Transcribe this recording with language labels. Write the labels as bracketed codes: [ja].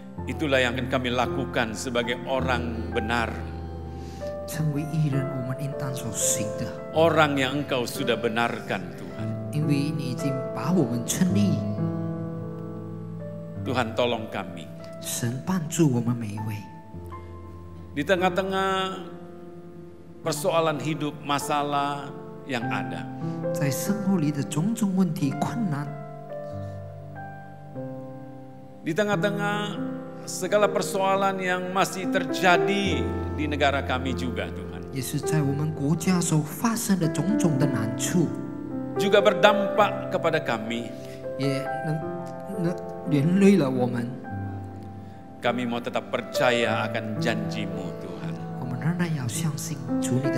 [id] Itulah yang akan kami lakukan sebagai orang benar. [zh] 成为义人，我们应当所行的， [id] Orang yang Engkau sudah benarkan Tuhan. [zh] 因为你已经把我们称义。 [id] Tuhan tolong kami. [zh] 神帮助我们每一位， [id] Di tengah-tengah persoalan hidup, masalah yang ada. [zh] 在生活里的种种问题、困难， [id] Di tengah-tengah segala persoalan yang masih terjadi di negara kami juga Tuhan. [zh] 也是在我们国家所发生的种种的难处， [id] Juga berdampak kepada kami. [zh] 也能连累了我们。 [id] Kami mau tetap percaya akan janji-Mu Tuhan. [zh] 我们仍然要相信主你的